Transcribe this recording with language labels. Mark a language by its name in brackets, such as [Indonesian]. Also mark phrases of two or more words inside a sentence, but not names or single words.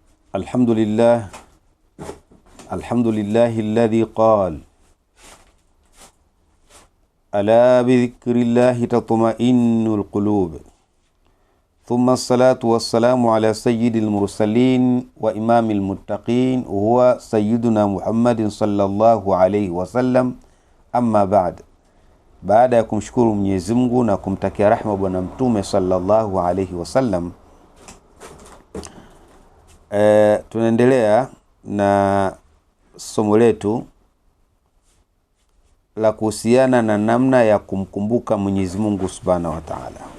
[Arabic] الحمد لله الذي قال ألا بذكر الله تطمئن القلوب ثم الصلاة والسلام على سيد المرسلين وإمام المتقين وهو سيدنا محمد صلى الله عليه وسلم. [Swahili] أما baada ya kumshukuru Mwenyezi Mungu na kumtakia rahma bwana mtume [Arabic] صلى الله عليه وسلم, [Swahili] tunaendelea na somo letu la kuhusiana na namna ya kumkumbuka Mwenyezi Mungu [Arabic] سبحانه وتعالى.